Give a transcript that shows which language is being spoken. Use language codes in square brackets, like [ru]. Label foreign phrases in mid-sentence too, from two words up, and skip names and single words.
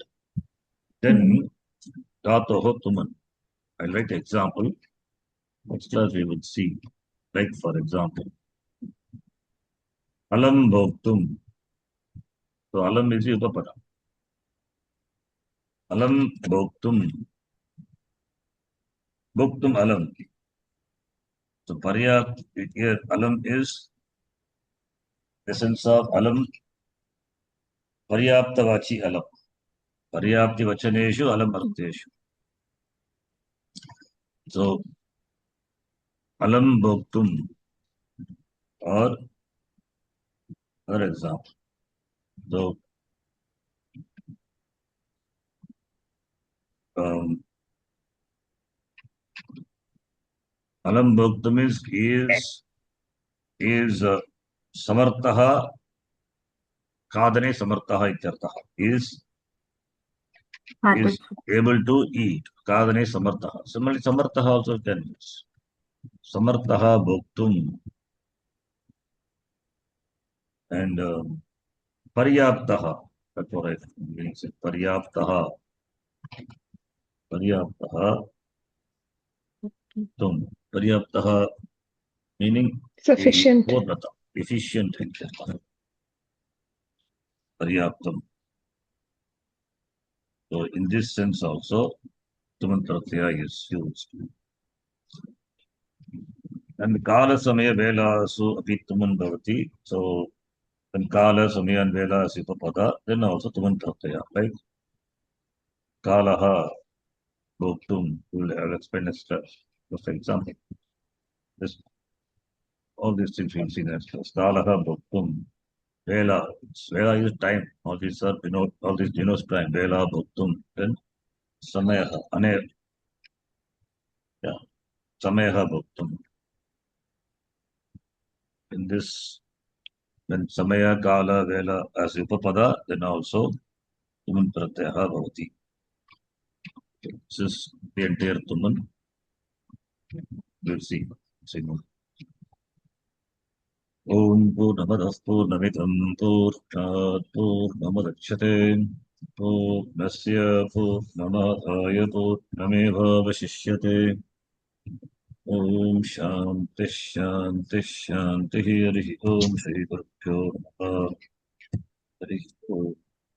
[sa] Then धातोः तुमुन्. [en] I'll write example. Next class we will see. Like for example, [sa] अलं भोक्तुम्. [en] So alam is the upapada. [sa] अलं भोक्तुम्. भोक्तुम् अलम्. [en] So paryapt here alam is the sense of [sa] अलं पर्याप्तवाची अलम्. पर्याप्ति वचनेषु अलम् अर्थेषु. [en] So [sa] अलं भोक्तुम् [en] or another example. [sa] So अलं भोक्तुम् is समर्थः खादने समर्थः इत्यर्थः [en] is able to eat [sa] खादने समर्थः. [en] Similarly samartaha also can use [sa] समर्थः भोक्तुम् [en] and paryaptaha That's what I means. [sa] पर्याप्तः पर्याप्तः. तुम् पर्याप्तः meaning [en] Sufficient. [sa] Purnata, efficient. Paryaptam. [en] So in this sense also, [sa] तुमुन् प्रत्ययः [en] is used. [sa] And काल समय वेलासु अपि तुमुन् भवति. [en] So when [sa] काल समय [en] and Vela is Upapada, then also [sa] तुमुन् प्रत्ययः, [en] right? [sa] कालः भोक्तुम्. [en] I'll explain as for example. This, all these things we'll see next. [sa] कालः भोक्तुम् वेला वेला [en] is time. All these are all these denotes time. [sa] वेला भोक्तुम्. Then Samayaha. Yeah. समयः भोक्तुम्. [en] In this, when [sa] समय काल वेला as Upapada, [en] then also [sa] तुमुन् प्रत्ययः भवति. [en] This is the entire Tuman. We'll see. [sa] ॐ पूर्णमदः पूर्णमिदं पूर्णात् पूर्णमुदच्यते पूर्णस्य पूर्णमादाय पूर्णमेव अवशिष्यते ॐ शान्तिः शान्तिः शान्तिः हरिः ॐ श्री गुरुभ्यो नमः हरिः ॐ.